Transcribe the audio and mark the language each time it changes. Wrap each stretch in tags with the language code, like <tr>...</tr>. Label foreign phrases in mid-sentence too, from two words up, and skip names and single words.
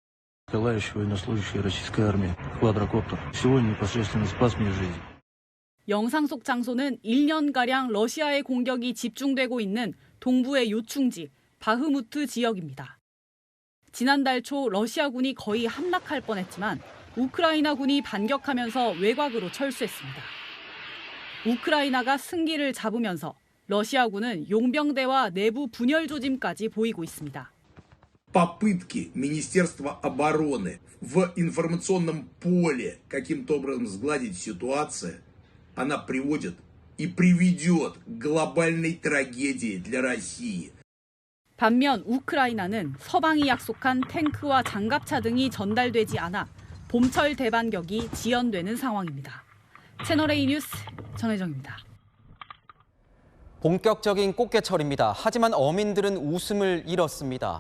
<ko>영상 속 장소는 1년가량 러시아의 공격이 집중되고 있는 동부의 요충지 바흐무트 지역입니다. 지난달 초 러시아군이 거의 함락할 뻔했지만 우크라이나군이 반격하면서 외곽으로 철수했습니다. 우크라이나가 승기를 잡으면서 러시아군은 용병대와 내부 분열 조짐까지 보이고 있습니다.</ko> <ru>Попытки Министерства обороны в информационном поле каким-то образом сгладить ситуацию, она приводит и приведет к глобальной трагедии для России.</ru> <ko>반면 우크라이나는 서방이 약속한 탱크와 장갑차 등이 전달되지 않아 봄철 대반격이 지연되는 상황입니다. 채널A 뉴스 전혜정입니다. 본격적인 꽃게철입니다. 하지만 어민들은 웃음을 잃었습니다.</ko>